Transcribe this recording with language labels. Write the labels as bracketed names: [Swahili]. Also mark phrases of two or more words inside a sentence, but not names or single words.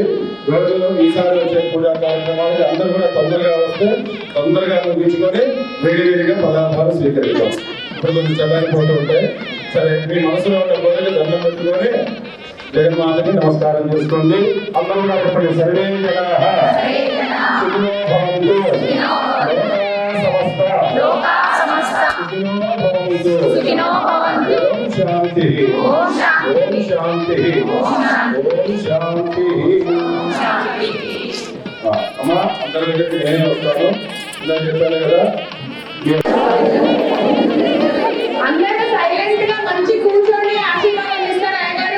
[Telugu] రోజు ఈసారి వచ్చే పూజా కార్యక్రమాలకి అందరూ కూడా తొందరగా వస్తే తొందరగా ముగించుకొని వేడివేడిగా పదార్థాలు స్వీకరిస్తాం. ఇప్పుడు కొంచెం చల్లని పోతూ ఉంటాయి. సరే, మీ మనసులో ఉన్న కోరిక దండం పెట్టుకొని జగన్మాతకి నమస్కారం చేసుకోండి. అందరూ కూడా చెప్పండి, [Sanskrit] సర్వే జనాః సుఖినో భవంతు, లోకాః సమస్తాః సుఖినో భవంతు. ఓం శాంతి, ఓం శాంతి, ఓం శాంతి. [Telugu] అమ్మా, అందరి దగ్గరికి నేనే వస్తాను. ఇలా చెప్పాను కదా. అందరూ సైలెంట్ గా మంచి కూర్చొని ఆశీర్వాదం ఇస్తారు అయ్యగారు.